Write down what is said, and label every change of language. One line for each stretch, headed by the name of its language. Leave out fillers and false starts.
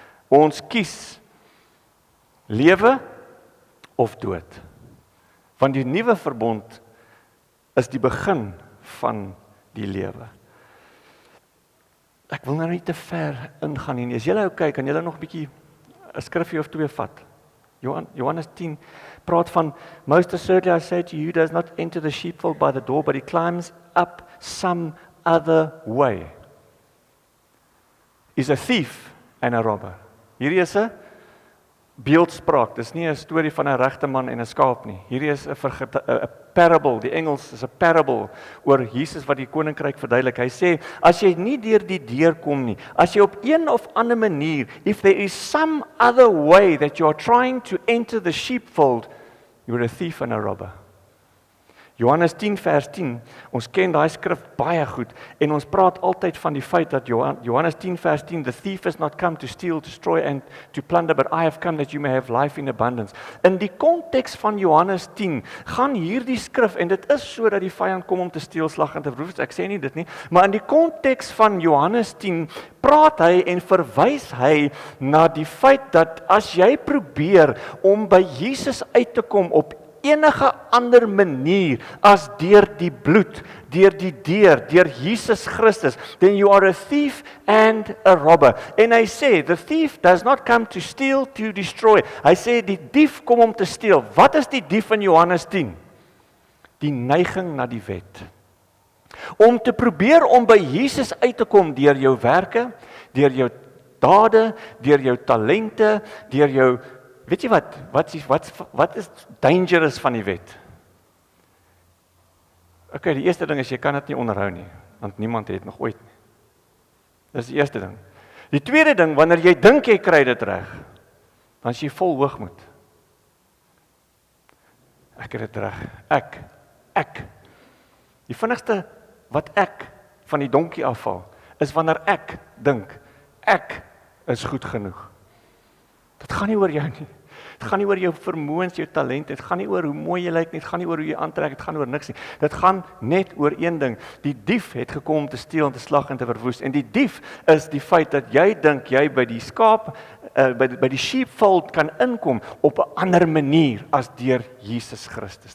Afrikaans: Ons kies lewe of dood. Want die nuwe verbond is die begin van die lewe. Ek wil nou nie te ver ingaan nie. As julle kyk, kan julle nog 'n bietjie 'n skrifgie of twee vat. Johannes 10 praat van,
English: most assuredly I say to you, does not enter the sheepfold by the door, but he climbs up some other way is a thief and a robber.
Afrikaans: Hierdie is 'n beeldspraak, dis nie 'n storie van 'n regte man en 'n skaap nie. Hierdie is 'n parable, die Engels is 'n parable oor Jesus wat die koninkryk verduidelik. Hy sê, as jy nie deur die deur kom nie, as jy op een of ander manier,
English: if there is some other way that you are trying to enter the sheepfold, you are a thief and a robber.
Afrikaans: Johannes 10 vers 10,
English: ons ken daai skrif baie goed, en ons praat altyd van die feit dat Johannes 10 vers 10, the thief has not come to steal, to destroy and to plunder, but I have come that you may have life in abundance.
Afrikaans: In die konteks van Johannes 10, gaan hierdie skrif, en dit is so dat die vyand kom om te steel, slag en te verwoes, ek sê nie dit nie, maar in die konteks van Johannes 10, praat hy en verwys hy na die feit dat as jy probeer om by Jesus uit te kom op enige ander manier as deur die bloed, deur die deur Jesus Christus,
English: then you are a thief and a robber.
Afrikaans: En hy sê,
English: the thief does not come to steal, to destroy.
Afrikaans: Hy sê, die dief kom om te steel. Wat is die dief in Johannes 10? Die neiging na die wet. Om te probeer om by Jesus uit te kom deur jou werke, deur jou dade, deur jou talente, deur jou. Weet jy wat is dangerous van die wet? Okay, die eerste ding is, jy kan dit nie onderhou nie, want niemand het nog ooit nie. Dis die eerste ding. Die tweede ding, wanneer jy dink jy kry dit reg, dan is jy vol hoogmoed. Ek het dit reg. Ek. Die vinnigste wat ek van die donkie afval, is wanneer ek dink, ek is goed genoeg. Dit gaan nie oor jou nie. Dit gaan nie oor jou vermoëns, jou talent, dit gaan nie oor hoe mooi jy lyk nie, dit gaan nie oor hoe jy aantrek, dit gaan oor niks nie. Dit gaan net oor een ding. Die dief het gekom om te steel en te slag en te verwoes. En die dief is die feit dat jy dink jy by die skaap, by die sheepfold kan inkom op 'n ander manier as deur Jesus Christus.